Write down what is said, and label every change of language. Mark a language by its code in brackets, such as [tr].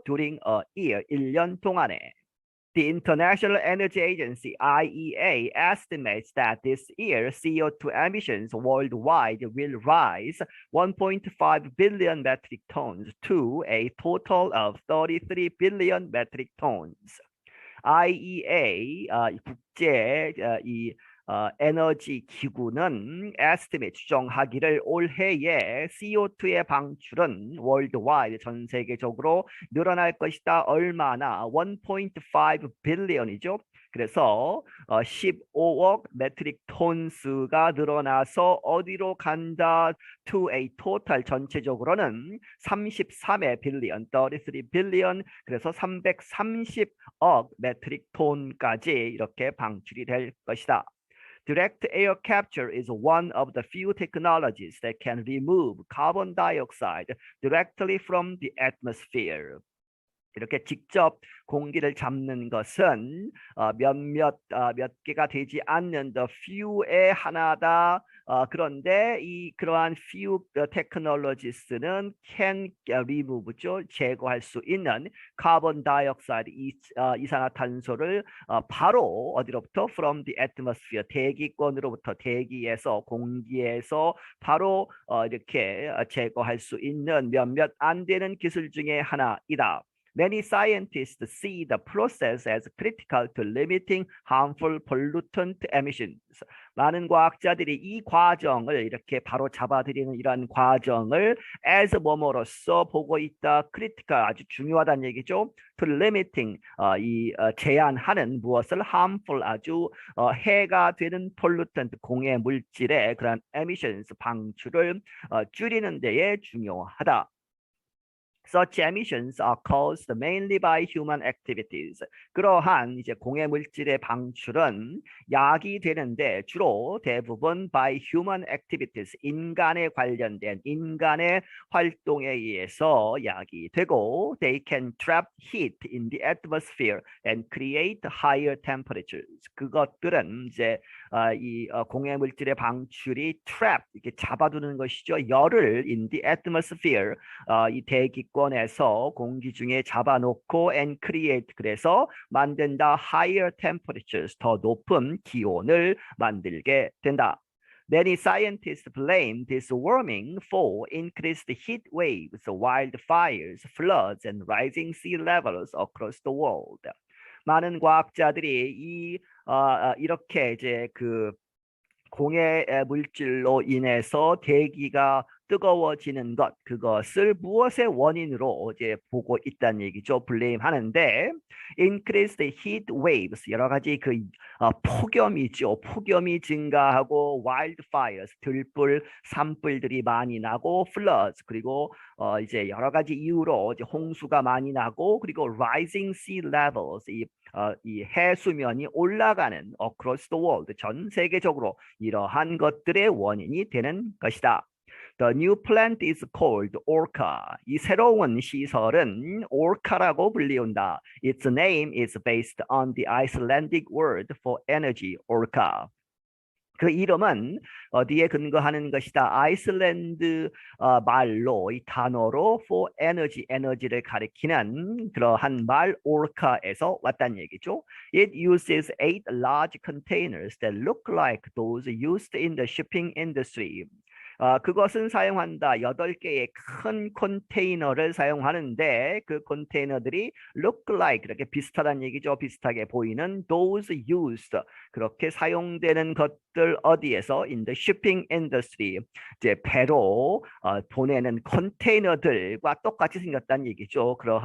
[en] During a year, [ko] 1년 동안에. [en] The International Energy Agency, IEA, estimates that this year CO2 emissions worldwide will rise 1.5 billion metric tons to a total of 33 billion metric tons. IEA, 국제 [ko] 에너지 기구는 estimate 추정하기를 올해의 CO2의 방출은 worldwide 전 세계적으로 늘어날 것이다. 얼마나? 1.5 billion이죠. 그래서 15억 메트릭 톤수가 늘어나서 어디로 간다? To a total 전체적으로는 33의 빌리언, 33 빌리언, 그래서 330억 메트릭 톤까지 이렇게 방출이 될 것이다. [en] Direct air capture is one of the few technologies that can remove carbon dioxide directly from the atmosphere. [ko] 이렇게 직접 공기를 잡는 것은 몇 개가 되지 않는 the few의 하나다. 그런데 그러한 few technologies는 can remove죠. 제거할 수 있는 carbon dioxide 이산화탄소를 바로 어디로부터 [en] from the atmosphere [ko] 대기권으로부터 대기에서 공기에서 바로 이렇게 제거할 수 있는 몇몇 안 되는 기술 중에 하나이다. [en] Many scientists see the process as critical to limiting harmful pollutant emissions. [ko] 많은 과학자들이 이 과정을 이렇게 바로 잡아들이는 이러한 과정을 as 뭐뭐로서 보고 있다. critical 아주 중요하다는 얘기죠. To limiting 제한하는 무엇을 [en] harmful [ko] 아주 해가 되는 [en] pollutant [ko] 공해 물질의 그런 emissions 방출을 줄이는 데에 중요하다. [en] Such emissions are caused mainly by human activities. [ko] 그러한 이제 공해 물질의 방출은 야기되는데 주로 대부분 [en] by human activities, [ko] 인간에 관련된 인간의 활동에 의해서 야기되고 [en] they can trap heat in the atmosphere and create higher temperatures. [ko] 그것들은 이제 이 공해 물질의 방출이 trap 이렇게 잡아두는 것이죠. 열을 [en] in the atmosphere [ko] 이 대기권에서 공기 중에 잡아놓고 and create 그래서 만든다 [en] higher temperatures [ko] 더 높은 기온을 만들게 된다. [en] Many scientists blame this warming for increased heat waves, wildfires, floods, and rising sea levels across the world. [ko] 많은 과학자들이 이렇게 이제 그 공해 물질로 인해서 대기가 뜨거워지는 것, 그것을 무엇의 원인으로 이제 보고 있다는 얘기죠. 블레임하는데 increased heat waves 여러 가지 그 폭염이죠. 폭염이 증가하고 wildfires 들불, 산불들이 많이 나고 floods 그리고 이제 여러 가지 이유로 이제 홍수가 많이 나고 그리고 [en] rising sea levels [ko] 이 해수면이 올라가는 [en] across the world [ko] 전 세계적으로 이러한 것들의 원인이 되는 것이다. [en] The new plant is called orca. [ko] 이 새로운 시설은 orca라고 불리운다. [en] Its name is based on the Icelandic word for energy, orca. [ko] 그 이름은 어디에 근거하는 것이다. 아이슬란드 말로 이 단어로 for energy, 에너지를 가리키는 그러한 말 orca에서 왔다는 얘기죠. [en] It uses 8 large containers that look like those used in the shipping industry. [ko] 그것은 사용한다. 8개의 큰 컨테이너를 사용하는데 그 컨테이너들이 look like 이렇게 비슷하다는 얘기죠. 비슷하게 보이는 [en] those used [ko] 그렇게 사용되는 것들 어디에서 [en] in the shipping industry [ko] 이제 배로 보내는 컨테이너들과 똑같이 생겼다는 얘기죠.